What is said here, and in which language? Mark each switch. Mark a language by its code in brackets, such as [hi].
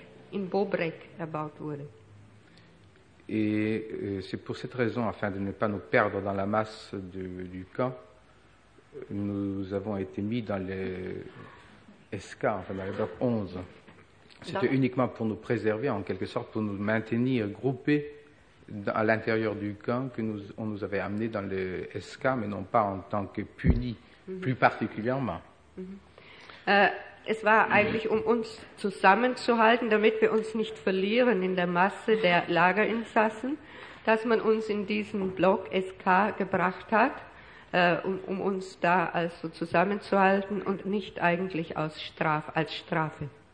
[de] In Bobrecht erbaut wurde. [fr] Et c'est pour cette raison, afin de ne pas nous perdre dans la masse du camp, nous avons été mis dans le SK, enfin dans le bloc 11. C'était uniquement pour nous préserver, en quelque sorte, pour nous maintenir groupés à l'intérieur du camp, que on nous avait amenés dans le SK, mais non pas en tant que punis, mm-hmm. plus particulièrement. Mm-hmm. [de] Es war eigentlich, um uns zusammenzuhalten, damit wir uns nicht verlieren in der Masse der Lagerinsassen, dass man uns in diesen Block SK gebracht hat, um uns da also zusammenzuhalten und nicht eigentlich als Strafe.